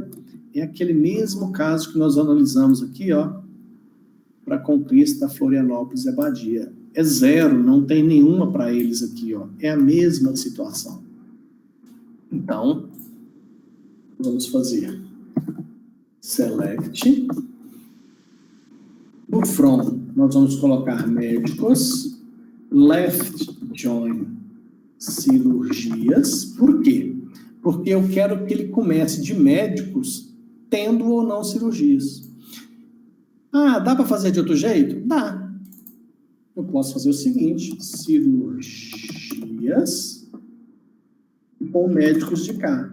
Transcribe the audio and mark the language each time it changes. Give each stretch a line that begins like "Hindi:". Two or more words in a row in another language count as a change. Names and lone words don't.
Portuguese: É aquele mesmo caso que nós analisamos aqui, ó, para a Conquista, Florianópolis e Abadia. É 0, não tem nenhuma para eles aqui, ó. É a mesma situação. Então, vamos fazer select. No from, nós vamos colocar médicos,
English: left join
Portuguese: cirurgias. Por quê? Porque eu quero que ele comece de médicos tendo ou não cirurgias. Ah, dá para fazer de outro jeito? Dá. Eu posso fazer o seguinte, cirurgias com médicos de cá.